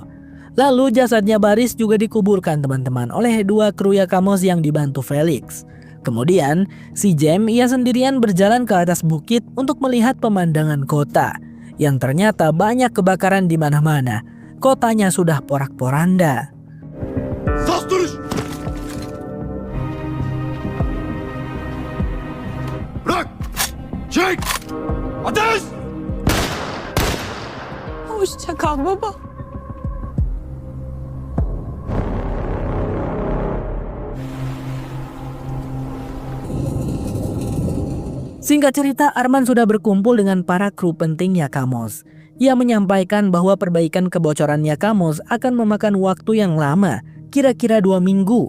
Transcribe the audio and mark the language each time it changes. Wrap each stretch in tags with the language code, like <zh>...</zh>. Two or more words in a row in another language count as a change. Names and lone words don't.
<id>Lalu jasadnya Baris juga dikuburkan teman-teman oleh dua kru Yakamos yang dibantu Felix. Kemudian si Jem ia sendirian berjalan ke atas bukit untuk melihat pemandangan kota yang ternyata banyak kebakaran di mana-mana. Kotanya sudah porak-poranda.</id> <tr>Sas duruş! Bırak! Çek! Ateş! Hoşça kal baba.</tr> <id>Singkat cerita, Arman sudah berkumpul dengan para kru penting Yakamos. Ia menyampaikan bahwa perbaikan kebocoran Yakamos akan memakan waktu yang lama, kira-kira 2 minggu.</id>